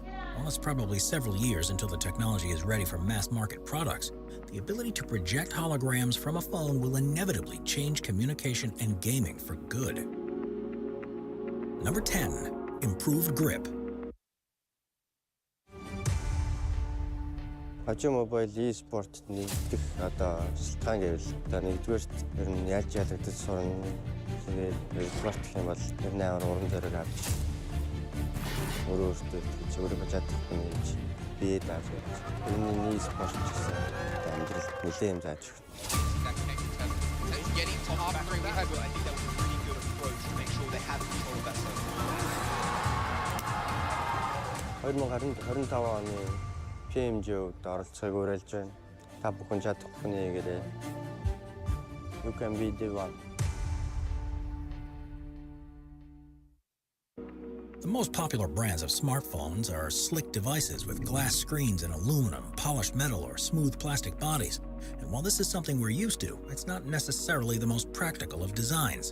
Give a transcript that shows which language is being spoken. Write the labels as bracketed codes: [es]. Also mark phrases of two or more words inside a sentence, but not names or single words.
[en] While it's probably several years until the technology is ready for mass-market products, the ability to project holograms from a phone will inevitably change communication and gaming for good. Number 10. Improved grip. [mn] PUBG Mobile e-sport нэгдэх шалтгаан гэвэл нэгдүгээрт ер нь яаж ялагдаж сурна. Тэгээд хоёрдугаарт гэх юм бол ер нь амар уран зориг авч өөрөөсөө өөрийгөө чадах хүн гэж бие дааж байна. Ер нь e-sport гэсэн амьдралд нэлээд юм зааж өгнө. [en] Getting to half three, we hope. I think that was a really good approach to make sure they have control of that zone. [mn] 2025 оны PMG-д оролцохыг уриалж байна. Та бүхэн чадахгүй нэгээрээ. [en] You can be the one. The most popular brands of smartphones are slick devices with glass screens and aluminum, polished metal, or smooth plastic bodies. And while this is something we're used to, it's not necessarily the most practical of designs.